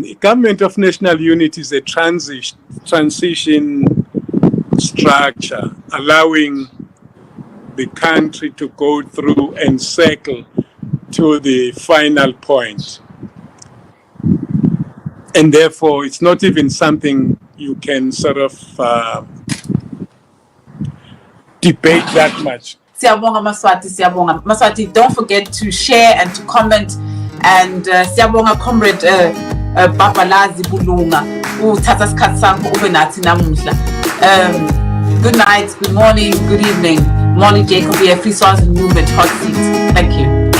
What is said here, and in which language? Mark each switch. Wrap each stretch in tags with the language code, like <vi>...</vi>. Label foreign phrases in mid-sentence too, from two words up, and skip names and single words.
<en>Government of national unity is a transition structure, allowing the country to go through and circle to the final point. And therefore, it's not even something you can sort of debate that much.</en> <zu>Siyabonga Maswati, siyabonga. Maswati,</zu> <en>don't forget to share and to comment.</en> <zu>And siyabonga comrade Bhabhalazi Bulunga uthatha isikhathi sakho ube nathi namuhla.</zu> <en>Good night, good morning, good evening. Molly Jacob here, Free Swazi Movement Hot Seat. Thank you.</en>